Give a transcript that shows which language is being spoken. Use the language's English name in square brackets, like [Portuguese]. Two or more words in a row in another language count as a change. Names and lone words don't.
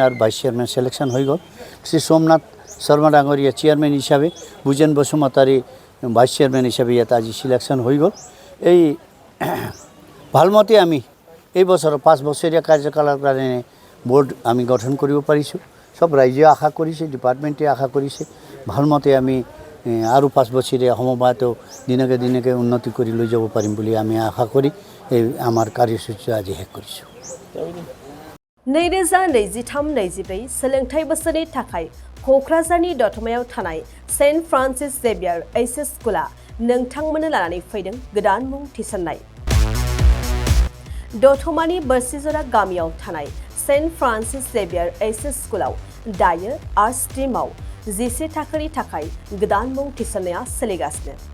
[Assamese] আৰু [English] vice chairman [Assamese] সিলেকশন হৈ গ'ল শ্ৰী সোমনাথ শৰ্মা ডাঙৰীয়া চেয়াৰমেন হিচাপে বুজেন বসুমতাৰী [English] vice chairman [Assamese] হিসাবে ইয়াত আজি সিলেকশন [Bangla] হয়ে গেল [Assamese] এই ভালমতে আমি এই বছর 5 বছৰীয়া কাৰ্যকালৰ কাৰণে বোর্ড আমি গঠন কৰিব পাৰিছোঁ সব ৰাইজে আশা কৰিছে ডিপাৰ্টমেণ্টে আশা কৰিছে ভালমতে আমি আৰু 5 বছৰীয়া সমবায়ত দিনকে উন্নতি কৰি লৈ যাব পাৰিম বুলি আমি আশা কৰি এই আমাৰ কাৰ্যসূচী আজি শেষ কৰিছোঁ [Bodo] 2023-24 सोलोंथाइ बोसोरनि थाखाय क'क्राझारनि दतमायाव थानाय सेन्ट फ्रान्सिस जेभियार एचएस स्कुला नोंथांमोननो लानानै फैदों गोदान मुं थिसननाय दतमानि बोरसिजरा गामियाव थानाय सेन्ट फ्रान्सिस जेभियार एचएस स्कुलाव दायो [English] art stream [Bodo] 11 थाखोनि थाखाय गोदान मुं थिसननाया सोलिगासिनो